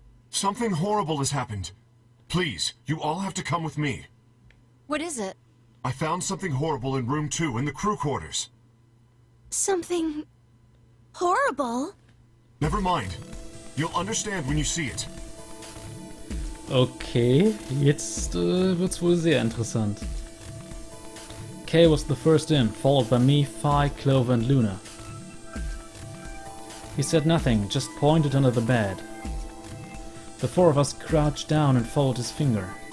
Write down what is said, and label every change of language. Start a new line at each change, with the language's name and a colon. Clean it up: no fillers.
English: Something horrible has happened. Please, you all have to come with me. What is it? I found something horrible in room 2 in the crew quarters. Something... horrible? Never mind. You'll understand when you see it.
German: Okay, jetzt wird's wohl sehr interessant.
English: Kay was the first in, followed by me, Phi, Clover and Luna. He said nothing, just pointed under the bed. The four of us crouched down and followed his finger.